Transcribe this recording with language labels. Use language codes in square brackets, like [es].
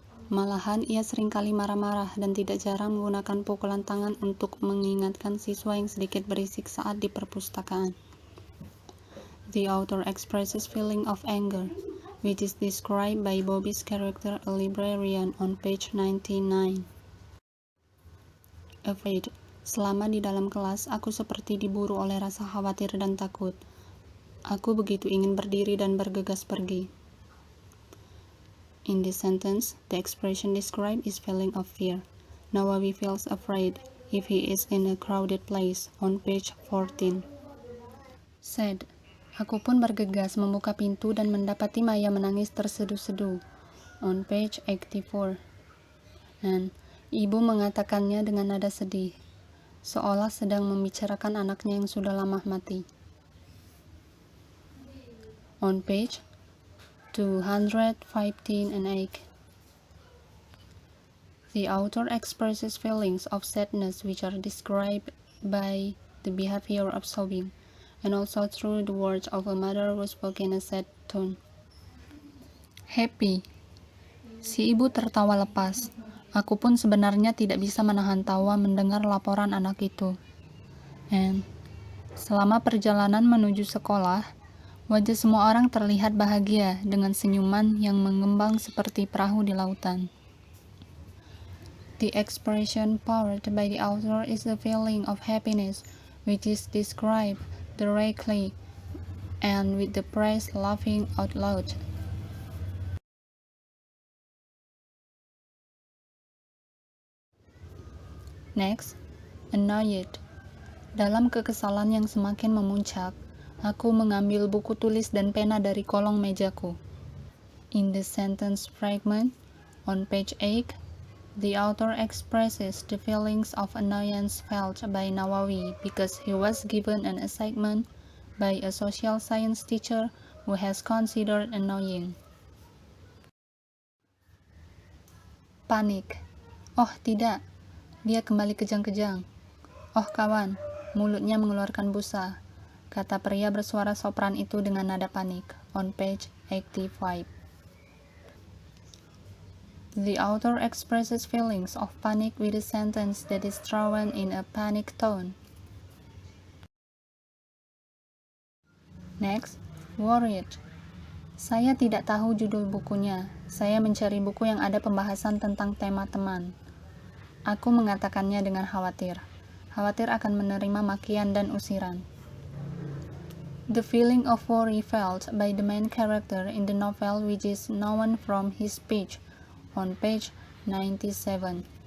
[id] Malahan ia seringkali marah-marah dan tidak jarang menggunakan pukulan tangan untuk mengingatkan siswa yang sedikit berisik saat di perpustakaan. [en] The author expresses feeling of anger, which is described by Bobby's character, a librarian, on page 99. Afraid. [id] Selama di dalam kelas, aku seperti diburu oleh rasa khawatir dan takut. Aku begitu ingin berdiri dan bergegas pergi. [en] In this sentence, the expression described is feeling of fear. Nawawi feels afraid if he is in a crowded place, on page 14. Sad. [id] Aku pun bergegas membuka pintu dan mendapati Maya menangis terseduh-seduh, [en] on page 84. [id] And ibu mengatakannya dengan nada sedih. seolah sedang membicarakan anaknya yang sudah lama mati. [en] On page 215 and 8, the author expresses feelings of sadness which are described by the behavior of sobbing, and also through the words of a mother who spoke in a sad tone. [id] Happy. Si ibu tertawa lepas. Aku pun sebenarnya tidak bisa menahan tawa mendengar laporan anak itu. And selama perjalanan menuju sekolah, wajah semua orang terlihat bahagia dengan senyuman yang mengembang seperti perahu di lautan. [en] The expression powered by the author is the feeling of happiness, which is described directly and with the praise laughing out loud. Next, annoyed. [id] Dalam kekesalan yang semakin memuncak, aku mengambil buku tulis dan pena dari kolong mejaku. [en] In the sentence fragment on page 8, the author expresses the feelings of annoyance felt by Nawawi because he was given an assignment by a social science teacher who has considered annoying. [id] Panik. Oh tidak, dia kembali kejang-kejang. Oh kawan, mulutnya mengeluarkan busa, kata pria bersuara sopran itu dengan nada panik, [en] on page 85. The author expresses feelings of panic with a sentence that is thrown in a panic tone. Next, worried. [id] Saya tidak tahu judul bukunya. Saya mencari buku yang ada pembahasan tentang tema teman. Aku mengatakannya dengan khawatir. Khawatir akan menerima makian dan usiran. [en] The feeling of worry felt by the main character in the novel which is known from his speech on page 97.